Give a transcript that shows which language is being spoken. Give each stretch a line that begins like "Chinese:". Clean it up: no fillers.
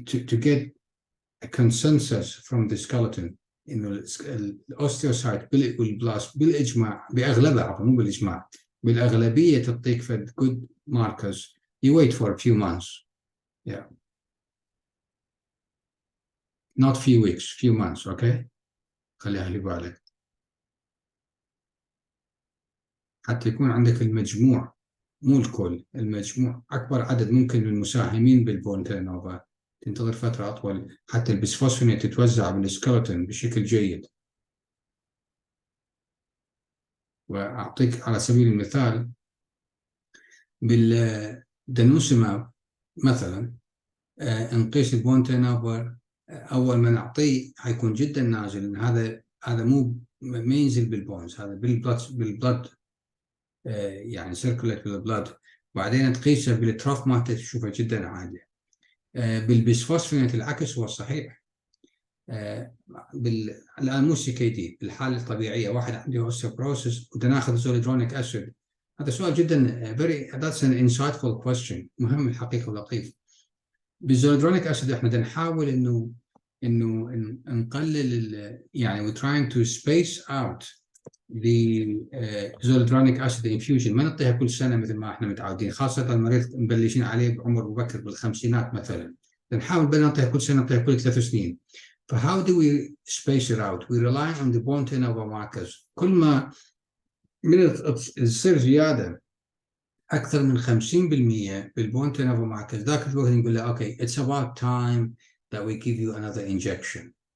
English: to get a consensus from the skeleton
Arabic: إنه الأوستيوسايت والبلاست بالإجماع بأغلبها، عفوا مو بالإجماع، بالأغلبية تعطيك فد good markers.
English: You wait for a few months. Yeah. Not few weeks, few months, okay?
Arabic: خليها لي بالك. حتى يكون عندك المجموع، مو الكل، المجموع أكبر عدد ممكن من المساهمين بالبونتينوفا، تنتظر فترة أطول حتى البسفوسفونات تتوزع بالسكeleton بشكل جيد. وأعطيك على سبيل المثال بالدنوسيماب مثلا نقيس البونتينوفا أول ما نعطيه حيكون جدا نازل، لأن هذا مو ما ينزل بالبونز، هذا بالبلد يعني سيركوليت بالبلد، وبعدين تقيسه بالتراف مالته تشوفه جدا عالي. بالبسفوسفونات العكس هو الصحيح. الآن مو CKD، بالحالة الطبيعية واحد عنده اوستيوبروسيس وتناخذ زوليدرونيك أسيد، هذا سؤال جدا
English: that's an insightful question،
Arabic: مهم الحقيقة ولطيف. بالزوليدرونيك أسيد احنا نحاول إنه انه نقلل يعني
English: we're trying to space out the zoledronic acid infusion.
Arabic: ما نعطيها كل سنه مثل ما احنا متعودين، خاصه المريض مبلشين عليه بعمر مبكر بالخمسينات مثلا، نحاول بدل نعطيها كل سنه نعطيها كل 3 سنين.
English: ف how do we space it out? We rely on the bone turnover markers.
Arabic: كل ما من تصير زياده اكثر من 50% بالبون تيرنوفر ماركرز، ذاك الوقت نقول له اوكي
English: it's about time that we give you another injection.